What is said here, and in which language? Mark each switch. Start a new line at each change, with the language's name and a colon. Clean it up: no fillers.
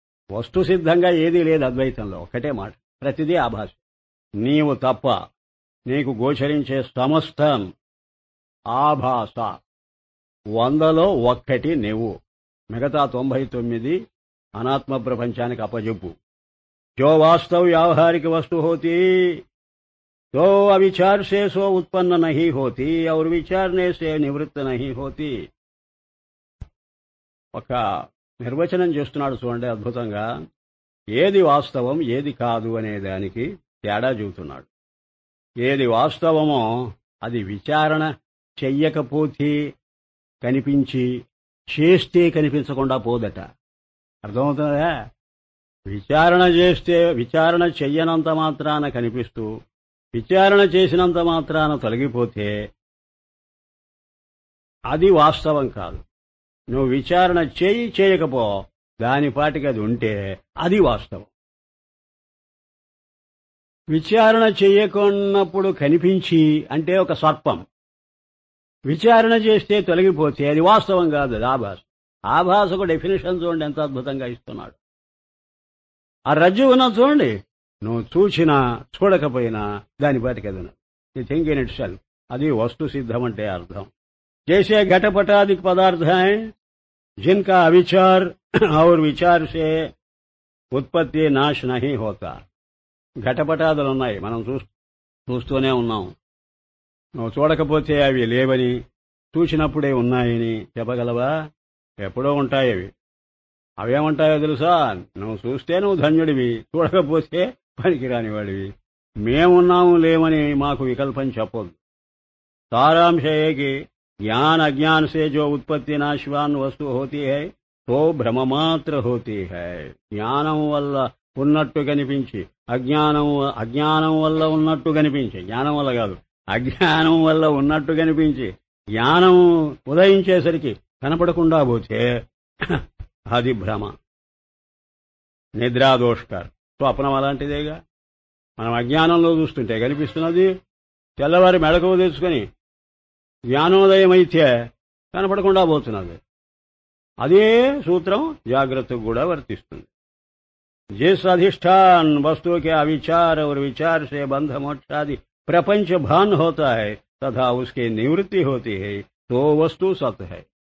Telugu: వస్తు సిద్ధంగా ఏదీ లేదు అద్వైతంలో, ఒకటే మాట, ప్రతిదీ ఆభాస. నీవు తప్ప నీకు గోచరించే సమస్తం ఆభాస. 100లో 1 నువ్వు, మిగతా 99 అనాత్మ ప్రపంచానికి అప్పజెప్పు.
Hindi: జో వాస్తవ వ్యావహారిక వస్తు హోతీ तो अविचार से सो उत्पन्न नहीं होती और विचारने से निवृत्त नहीं होती.
Telugu: ఒక నిర్వచనం చేస్తున్నాడు చూడండి అద్భుతంగా. ఏది వాస్తవం ఏది కాదు అనే దానికి తేడా చెబుతున్నాడు. ఏది వాస్తవమో అది విచారణ చెయ్యకపోతే కనిపించి, చేస్తే కనిపించకుండా పోదట. అర్థమవుతుందా? విచారణ చేస్తే, విచారణ చెయ్యనంత మాత్రాన కనిపిస్తూ, విచారణ చేసినంత మాత్రాన తొలగిపోతే అది వాస్తవం కాదు. నువ్వు విచారణ చేయకపో, దానిపాటికి అది ఉంటే అది వాస్తవం. విచారణ చెయ్యకున్నప్పుడు కనిపించి, అంటే ఒక సర్పం, విచారణ చేస్తే తొలగిపోతే అది వాస్తవం కాదు, అది ఆభాస. ఆభాసకు డెఫినేషన్ చూడండి ఎంత అద్భుతంగా ఇస్తున్నాడు. ఆ రజ్జు ఉన్నది చూడండి, నువ్వు చూసినా చూడకపోయినా దానిపాటికి అది ఉన్నది. ఈ
English: thing in itself,
Telugu: అది వస్తు సిద్ధం అంటే అర్థం.
Hindi: जैसे घटपटादिक पदार्थ हैं जिनका अविचार और विचार से उत्पत्ति नाश नहीं होता.
Telugu: ఘటపటాదులు ఉన్నాయి, మనం చూస్తూనే ఉన్నాం. నువ్వు చూడకపోతే అవి లేవని, చూసినప్పుడే ఉన్నాయని చెప్పగలవా? ఎప్పుడో ఉంటాయి అవి. అవేమంటాయో తెలుసా? నువ్వు చూస్తే నువ్వు ధన్యుడివి, చూడకపోతే పనికిరాని వాడివి. మేమున్నాము లేమని మాకు వికల్పం చెప్పొద్దు.
Hindi: సారాంశ ఏకి ज्ञान अज्ञान से जो उत्पत्ति नाशवान वस्तु होती है तो भ्रम मात्र होती है.
Telugu: జ్ఞానం వల్ల ఉన్నట్టు కనిపించి, అజ్ఞానం వల్ల ఉన్నట్టు కనిపించి, జ్ఞానం వల్ల కాదు, అజ్ఞానం వల్ల ఉన్నట్టు కనిపించి, జ్ఞానం ఉదయించేసరికి కనపడకుండా పోతే అది భ్రమ. నిద్రాదోష్కర్, స్వప్నం అలాంటిదేగా. మనం అజ్ఞానంలో చూస్తుంటే కనిపిస్తున్నది, తెల్లవారి మెళకువ తెచ్చుకొని జ్ఞానోదయం అయితే కనపడకుండా పోతున్నది. అదే సూత్రం జాగ్రత్తకు కూడా వర్తిస్తుంది.
Hindi: जिस अधिष्ठान वस्तु के अविचार और विचार से बंध मोक्षादि प्रपंच भान होता है तथा उसकी निवृत्ति होती है तो वस्तु सत्य है.